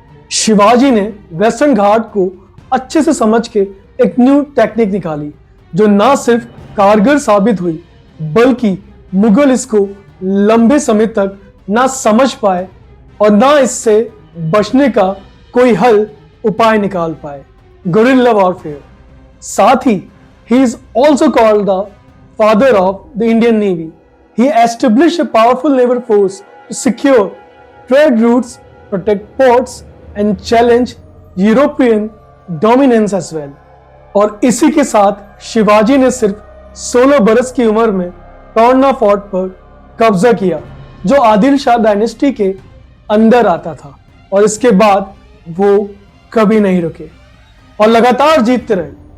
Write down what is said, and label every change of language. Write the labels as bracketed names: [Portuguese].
[Hindi] शिवाजी ने वेस्टर्न घाट को अच्छे से समझ के एक न्यू टेक्निक निकाली जो ना सिर्फ कारगर साबित हुई, बल्कि मुगल इसको लंबे समय तक ना समझ पाए और ना इससे बचने का कोई हल उपाय निकाल पाए। Guerrilla warfare. साथ ही [English] he is also called the father of the Indian Navy. He established a powerful naval force to secure trade routes, protect ports and challenge European dominance as well। [Hindi] और इसी के साथ शिवाजी ने सिर्फ 16 बरस की उम्र में टोरना फोर्ट पर कब्जा किया, जो आदिल शाह डायनेस्टी के अंदर आता था, और इसके बाद वो कभी नहीं रुके और लगातार जीतते रहे।